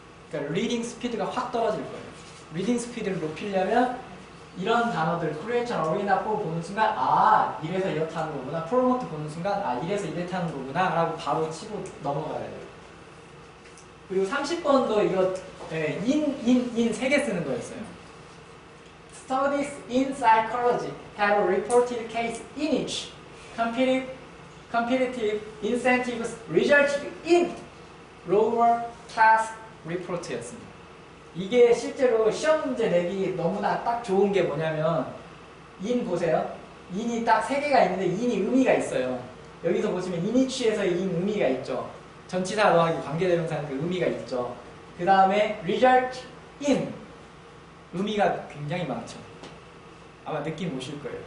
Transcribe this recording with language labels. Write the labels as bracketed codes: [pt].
[ko] 그러니까 리딩 스피드가 확 떨어질 거예요. 리딩 스피드를 높이려면 이런 단어들 크리에이션 어리나 포 보는 순간 아 이래서 이렇게 하는 거구나. 프로모트 보는 순간 아 이래서 이렇게 하는 거구나 라고 바로 치고 넘어가야 돼요. 그리고 30번도 이거 인 3개 쓰는 거였어요. [en] Studies in psychology have reported case in which competitive incentives resulted in lower class report였습니다. [ko] 이게 실제로 시험 문제 내기 너무나 딱 좋은 게 뭐냐면 인 보세요. 인이 딱 3개가 있는데 인이 의미가 있어요. 여기서 보시면 이니치에서 인 의미가 있죠. 전치사 더하기 관계대명사는 그 의미가 있죠. 그 다음에 result in 의미가 굉장히 많죠. 아마 느낌 오실 거예요.